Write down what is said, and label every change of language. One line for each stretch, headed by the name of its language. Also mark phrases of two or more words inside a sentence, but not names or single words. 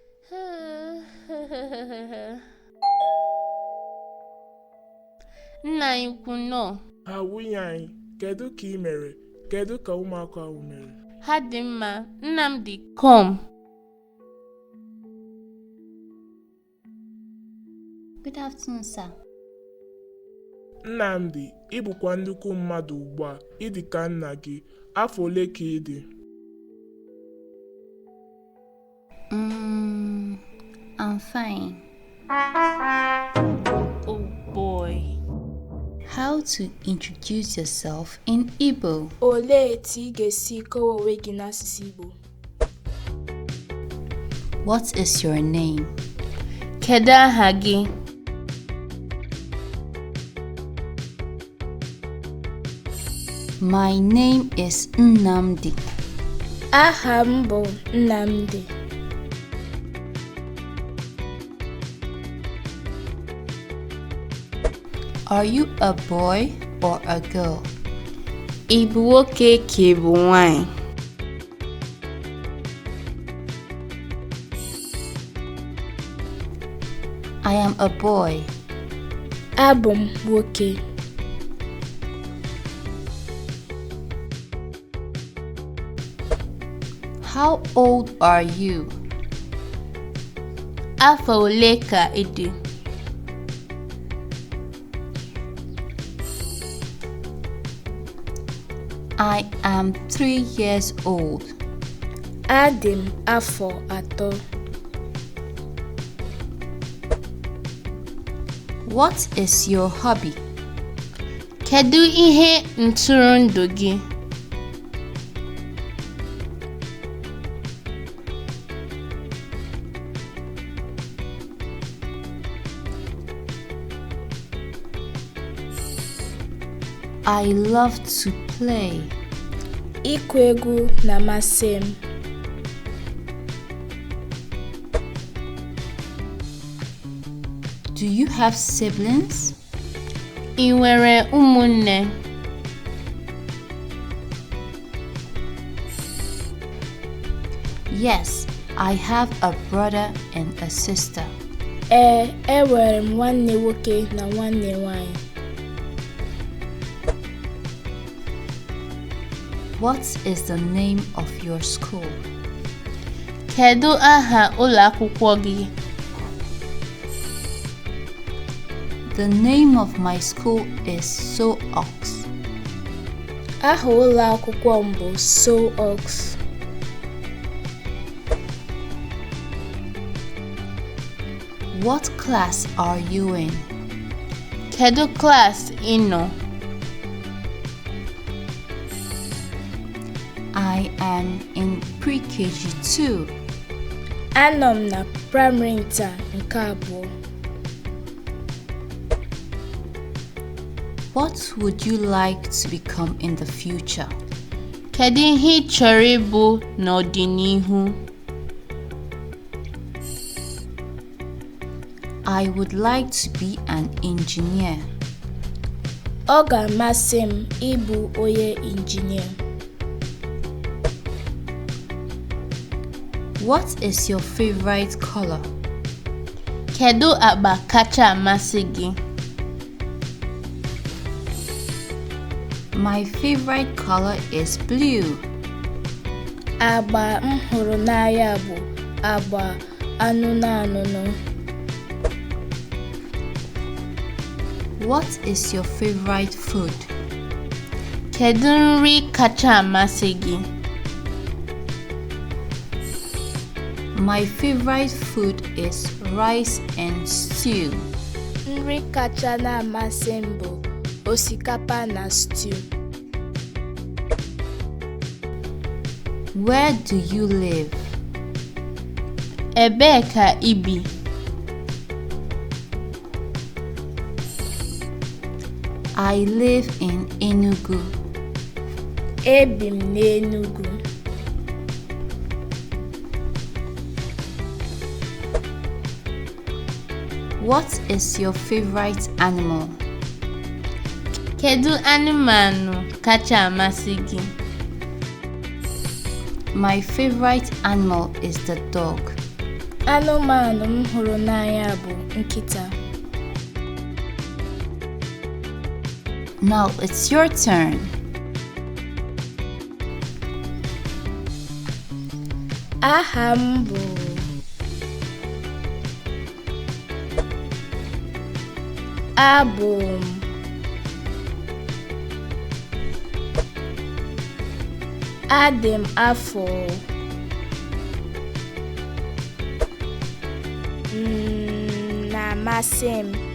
Igbo: Nna anyị ukwu nọ. Ha nwunye anyị, kedu ka ị mere? Kedu ka ụmụaka ahụ mere? Ha dị mma. Nnamdi,
English: come. Good afternoon, sir.
Igbo: Nnamdi, ị bụkwa nnukwu mmadụ ugbu a. Ị dị ka nna gị. Afọ ole ka ị dị?
English: I'm fine. Oh boy. How to introduce yourself in Igbo?
Igbo: Olee etu ị ga-esi kọwaa onwe gị n'asụsụ Igbo?
English: What is your name?
Igbo: Kedu aha gị?
English: My name is Nnamdi.
Igbo: Aha m bụ Nnamdi.
English: Are you a boy or a girl?
Igbo: Ị bụ nwoke ka ị bụ nwanyị?
English: I am a boy.
Igbo: Abụ m nwoke.
English: How old are you?
Igbo: Afọ ole ka ị dị?
English: I am 3 years old.
Igbo: Adị m afọ 3.
English: What is your hobby?
Igbo: Kedu ihe ntụrụndụ gị?
English: I love to play.
Igbo: Ịkụ egwu na-amasị m.
English: Do you have siblings?
Igbo: Ị nwere ụmụnne?
English: Yes, I have a brother and a sister.
Igbo: Enwere m nwanne nwoke na nwanne nwanyị.
English: What is the name of your school?
Igbo: Kedu aha ụlọ akwụkwọ gị?
English: The name of my school is So-Ox.
Igbo: Aha ụlọ akwụkwọ m bụ So-Ox.
English: What class are you in?
Igbo: Kedu klaasị ị nọ?
English: I am in pre-KG 2.
Igbo: Anọ m na praịmarị nta nke 2.
English: What would you like to become in the future?
Igbo: Kedu ihe ị chọrọ ịbụ n'ọdịnihu?
English: I would like to be an engineer.
Igbo: Ọ ga-amasị m ịbụ onye injinia.
English: What is your favorite color?
Igbo: Kedu agba kacha amasị gị?
English: My favorite color is blue.
Igbo: Agba m hụrụ n'anya bụ agba anụnụ anụnụ.
English: What is your favorite food?
Igbo: Kedu nri kacha amasị gị?
English: My favorite food is rice and stew.
Igbo: Nri kacha na-amasị m bụ osikapa na stew.
English: Where do you live?
Igbo: Ebee ka ị bi?
English: I live in Enugu.
Igbo: Ebi m n'Enugu.
English: What is your favorite animal?
Igbo: Kedu anụmanụ kacha amasị gị?
English: My favorite animal is the dog.
Igbo: Anụmanụ m hụrụ n'anya bụ nkịta.
English: Now it's your turn.
Igbo: Aha m bụ abụ m adị m afọ na-amasị m.